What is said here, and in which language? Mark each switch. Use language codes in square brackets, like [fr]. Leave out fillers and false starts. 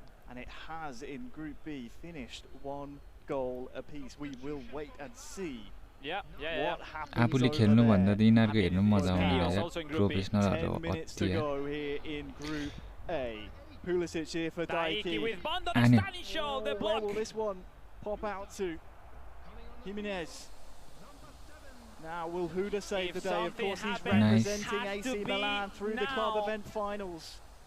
[en] And it has in Group B finished 1 goal apiece. We will wait and see. What happens. [ne] आफूले खेल्नु भन्दा त यिनीहरूको हेर्नु मजा आउने प्रोफेसनलहरू [en] 10 minutes to go here in Group A. Pulisic here for Dyiki. Where will this one pop out to? Jimenez. Now will Huda save the day? Of course he's representing AC Milan through the club event finals.